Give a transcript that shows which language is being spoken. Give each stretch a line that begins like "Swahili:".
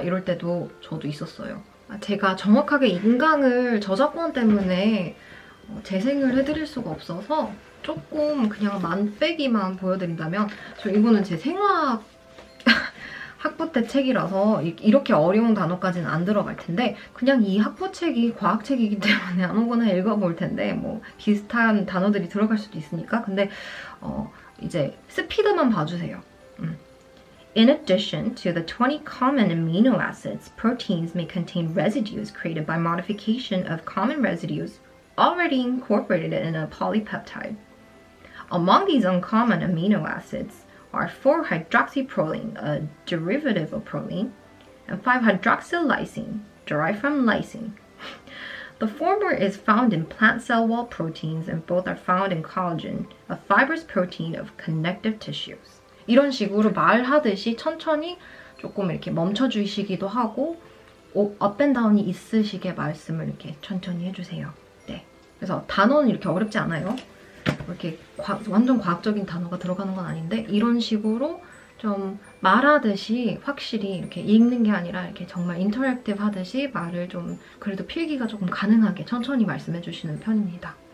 Korean: 이럴 때도 저도 있었어요. 제가 정확하게 인강을 저작권 때문에 재생을 해드릴 수가 없어서 조금 그냥 만빼기만 보여드린다면 이거는 제 생화학 학부 때 책이라서 이렇게 어려운 단어까지는 안 들어갈 텐데 그냥 이 학부책이 과학책이기 때문에 아무거나 읽어볼 텐데 뭐 비슷한 단어들이 들어갈 수도 있으니까 근데 이제 스피드만 봐주세요.
English: In addition to the 20 common amino acids, proteins may contain residues created by modification of common residues already incorporated in a polypeptide. Among these uncommon amino acids are 4-hydroxyproline, a derivative of proline, and 5-hydroxylysine, derived from lysine. The former is found in plant cell wall proteins and both are found in collagen, a fibrous protein of connective tissues.
Korean: 이런 식으로 말하듯이 천천히 조금 이렇게 멈춰주시기도 하고 업 앤 다운이 있으시게 말씀을 이렇게 천천히 해주세요. 네. 그래서 단어는 이렇게 어렵지 않아요. 이렇게 완전 과학적인 단어가 들어가는 건 아닌데 이런 식으로 좀 말하듯이 확실히 이렇게 읽는 게 아니라 이렇게 정말 인터랙티브 하듯이 말을 좀 그래도 필기가 조금 가능하게 천천히 말씀해 주시는 편입니다.